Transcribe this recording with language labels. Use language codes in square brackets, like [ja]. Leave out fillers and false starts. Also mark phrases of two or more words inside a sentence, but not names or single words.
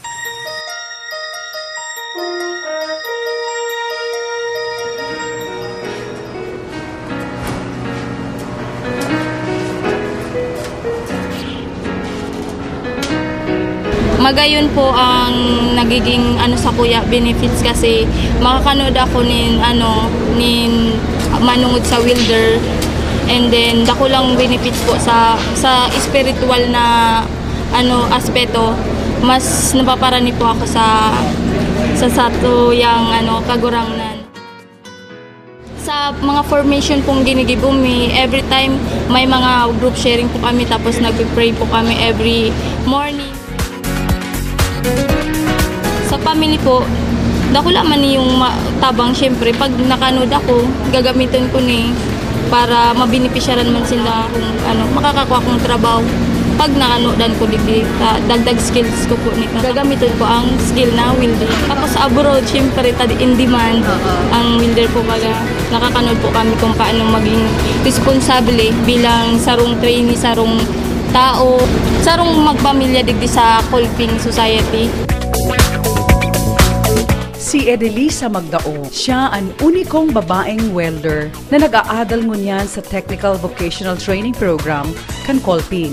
[bik] Magayon po ang nagiging sa kuya benefits kasi makakanood ako nin manungod sa welder, and then dako lang benefits po sa spiritual na aspeto. Mas napaparani po ako sa satuyang kagurangnan. Sa mga formation pong ginigibo mi, [tl] every time may mga [en] group sharing [tl] po kami, tapos nagpe-pray po kami [en] every morning. [bik] Sa family po, dako laman yung tabang, syempre pag nakanood ako, gagamitin ko ni para mabenepisyaran man sila kung makakakuha kong trabaho. Pag nakanodan ko digdi, dagdag skills ko po nito. [tl] Gagamitin ko ang skill na welder. [bik] Tapos abroad, syempre [en] in demand [bik] ang welder po, baga nakakanood po kami kung paano maging responsable bilang sarong trainee, sarong tao, sarong magpamilya digdi sa Kolping Society. Si Edelisa Magdao, siya ang unikong babaeng welder na nag-aadal ngunyan sa Technical Vocational Training Program kan Kolping.